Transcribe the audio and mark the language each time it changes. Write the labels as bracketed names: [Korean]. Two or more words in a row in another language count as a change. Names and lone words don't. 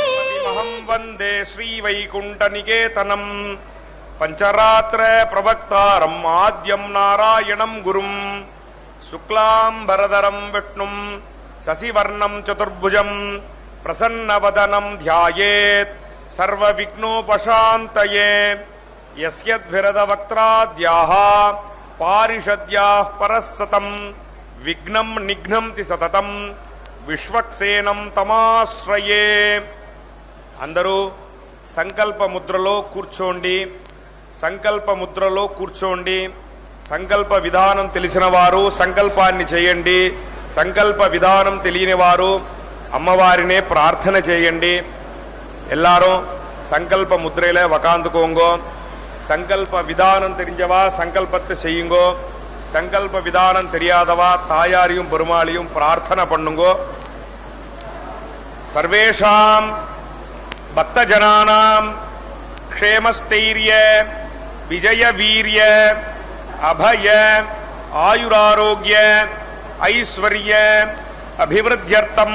[Sanskrit] वन्दे श्रीवैकुण्ठनिकेतनं पंचरात्र प्रवक्तारं आद्यं नारायणं गुरुं शुक्लांबरधरं विष्णुं शशिवर्णं चतुर्भुजं प्रसन्नवदनं ध्यायेत् सर्वविघ्नोपशान्तये यस्यद्विरदवक्त्राद्याः पारिषद्याः परस्सतं विघ्नं निघ्नन्ति सततं विश्वक्सेनं तमाश्रये। [Telugu] అందరూ సంకల్ప ముద్రలో కూర్చోండి సంకల్ప ముద్రలో కూర్చోండి సంకల్ప విధానం తెలిసిన వారు సంకల్పాన్ని చేయండి సంకల్ప విధానం తెలియని వారు అమ్మవారినే ప్రార్థన చేయండి [Tamil] எல்லாரும் సంకల్ప ముద్రயில உட்கார்ந்துக்கோங்கோ సంకల్ప విధానం தெரிஞ்சவா సంకల్పத்தை செய்யுங்கோ సంకల్ప విధానం தெரியாதவா தாயாரையும் பெருமாளையும் பிரார்த்தனை பண்ணுங்கோ [Sanskrit] சர்வேஷாம் भक्तजनानां क्षेमस्थैर्य विजय वीर्य अभय आयुरारोग्य ऐश्वर्य अभिवृद्ध्यर्थं